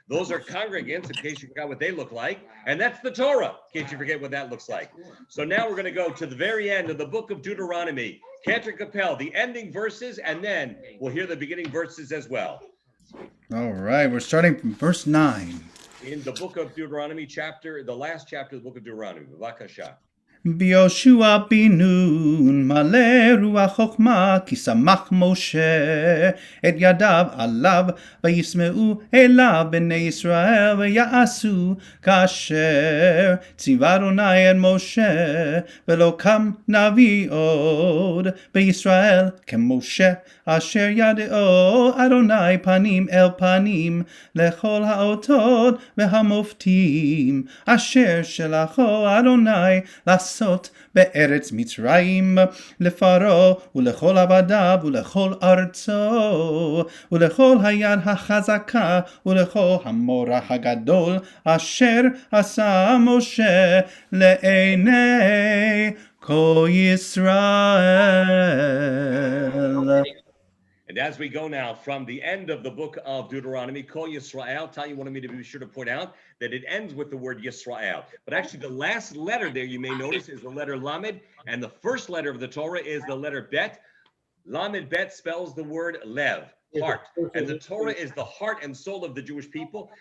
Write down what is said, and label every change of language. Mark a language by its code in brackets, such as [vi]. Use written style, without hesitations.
[en] Those are congregants, in case you forgot what they look like. And that's the Torah, in case you forget what that looks like. So now we're going to go to the very end of the book of Deuteronomy. Cantor Capel, the ending verses, and then we'll hear the beginning verses as well. All right, we're starting from verse 9. In the book of Deuteronomy, the last chapter of the book of Deuteronomy. [he] B'vakasha. ביהושע בן נון מלא רוח חוכמה כי שמח משה את ידיו עליו וישמעו אליו בני ישראל ויעשו כאשר ציווה אדוני את משה ולא קם נביא עוד בישראל כמשה אשר ידעו אדוני פנים אל פנים לכל האותות והמופתים אשר שלחו אדוני לעשות בארץ מצרים לפרעה ולכל עבדיו ולכל ארצו ולכל היד החזקה ולכל המורה הגדול אשר עשה משה לעיני כל ישראל. [en] And as we go now from the end of the book of Deuteronomy, Kol Yisrael, Tanya wanted me to be sure to point out that it ends with the word Yisrael. But actually the last letter there, you may notice, is the letter Lamed, and the first letter of the Torah is the letter Bet. Lamed Bet spells the word Lev, heart. And the Torah is the heart and soul of the Jewish people.